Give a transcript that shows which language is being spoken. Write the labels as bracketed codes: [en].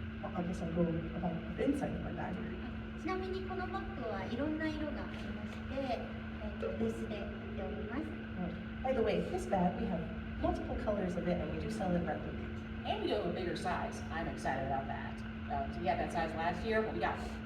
[en] I guess I'll go about the inside of my bag. [ja] ちなみにこのバッグはいろんな色がありまして、ブースで売っております。 [en] By the way, this bag, we have multiple colors of it and we do sell it readily. And we do have a bigger size. I'm excited about that. So we had that size last year, but we got them.